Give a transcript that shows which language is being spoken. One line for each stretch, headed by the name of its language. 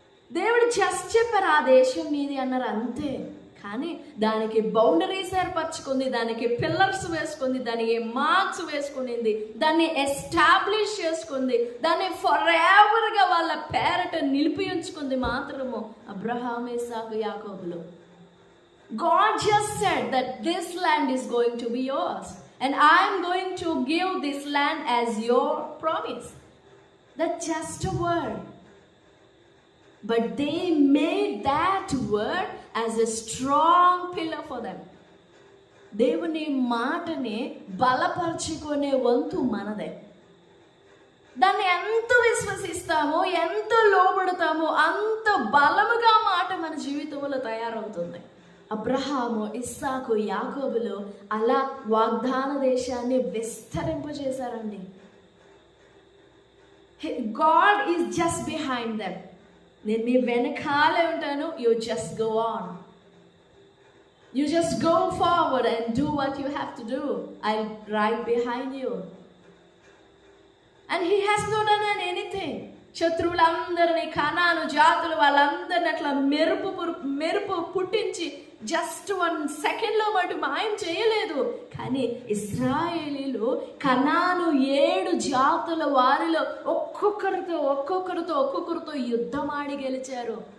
Telugu: దేవుడు జస్ట్ చెప్పారు ఆ దేశం మీది అన్నారు అంతే. కానీ దానికి బౌండరీస్ ఏర్పరచుకుంది, దానికి పిల్లర్స్ వేసుకుంది, దానికి మార్క్స్ వేసుకునింది, దాన్ని ఎస్టాబ్లిష్ చేసుకుంది, దాన్ని ఫర్ ఎవర్గా వాళ్ళ పేరట నిలిపి ఉంచుకుంది మాత్రము అబ్రహాము, ఇస్సాకు, యాకోబులు.
English: God just said that this land is going to be yours and I am going to give this land as your promise. That's just a word. But they made that word as a strong pillar for them.
Telugu: దేవుని మాటని బలపరుచుకునే వంతు మనదే. దాన్ని ఎంత విశ్వసిస్తామో, ఎంత లోబడతామో అంత బలముగా మాట మన జీవితంలో తయారవుతుంది. అబ్రహాము, ఇస్సాకు, యాకోబులు అలా వాగ్దాన దేశాన్ని విస్తరింపజేశారండి.
English: God is just behind them.
Telugu: నేను మీ వెనకాలే ఉంటాను.
English: You just go on. You just go forward and do what you have to do. I'll right behind you. And he has not done anything.
Telugu: శత్రువులందరినీ, కనాను జాతులు వాళ్ళందరినీ అట్లా మెరుపు పుట్టించి జస్ట్ 1 సెకండ్లో మటు మాయం చేయలేదు. కానీ ఇశ్రాయేలీలు కనాను 7 జాతుల వారిలో ఒక్కొక్కరితో యుద్ధమాడి గెలిచారు.